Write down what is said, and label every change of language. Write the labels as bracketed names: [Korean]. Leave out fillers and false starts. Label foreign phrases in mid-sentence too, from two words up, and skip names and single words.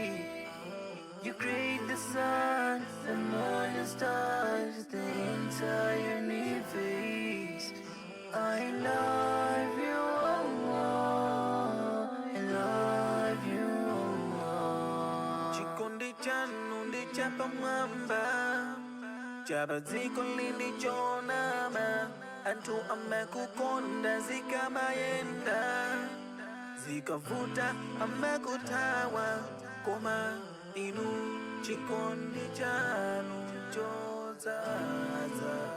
[English] You create the sun, the moon and stars, the entire universe. I love you, Allah. I love you, Allah. [Nyanja] Chikondi chanu ndi chapamwamba, chapadziko lindi chonama. Anthu amakukonda zikamayenda, zikavuta amakuthawa, koma inu chikondi chanu chodzaza.